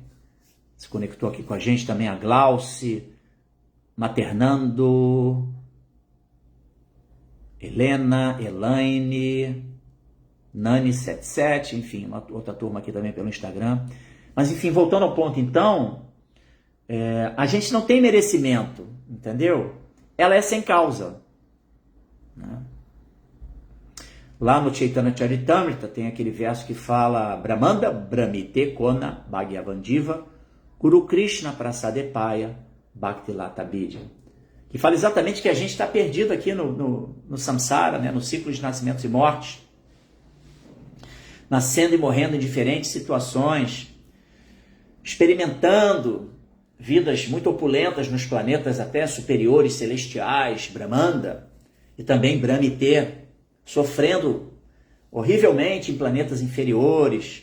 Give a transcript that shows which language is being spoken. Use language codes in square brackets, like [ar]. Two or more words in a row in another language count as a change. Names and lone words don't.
[pt] Se conectou aqui com a gente também a Glauce, Maternando, Helena, Elaine, Nani77, enfim, uma outra turma aqui também pelo Instagram. Mas enfim, voltando ao ponto então, a gente não tem merecimento, entendeu? Ela é sem causa, né? Lá no Chaitanya Charitamrita tem aquele verso que fala [bn] ব্রহ্মাণ্ড ভ্রমিতে কোন ভাগ্যবান্ জীব গুরু কৃষ্ণ প্রসাদে পায় ভক্তি লতা বীজ, [pt] que fala exatamente que a gente está perdido aqui no samsara, né, no ciclo de nascimentos e mortes, nascendo e morrendo em diferentes situações, experimentando vidas muito opulentas nos planetas até superiores, celestiais, Brahmanda, e também Brahmité, sofrendo horrivelmente em planetas inferiores.